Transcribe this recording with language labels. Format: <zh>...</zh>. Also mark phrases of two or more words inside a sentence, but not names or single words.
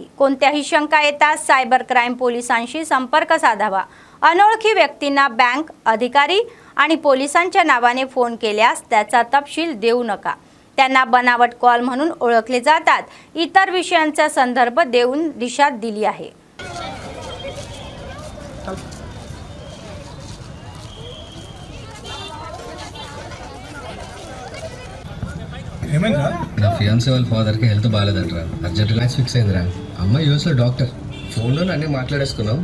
<mr>कोणत्याही शंका येताच सायबर क्राईम पोलिसांशी संपर्क साधावा. अनोळखी व्यक्तींना बँक अधिकारी आणि पोलिसांच्या नावाने फोन केल्यास त्याचा तपशील देऊ नका. त्यांना बनावट कॉल म्हणून ओळखले जातात. इतर विषयांचा संदर्भ देऊन दिशा दिली आहे.</mr> <te>నా ఫియాన్సీ వాళ్ళ ఫాదర్కి హెల్త్ బాగాలేదంటరా, అర్జెంట్ మ్యాచ్ ఫిక్స్ అయిందిరా. అమ్మాయి యూఎస్లో డాక్టర్, ఫోన్లో అన్నీ మాట్లాడేసుకున్నాం.</te>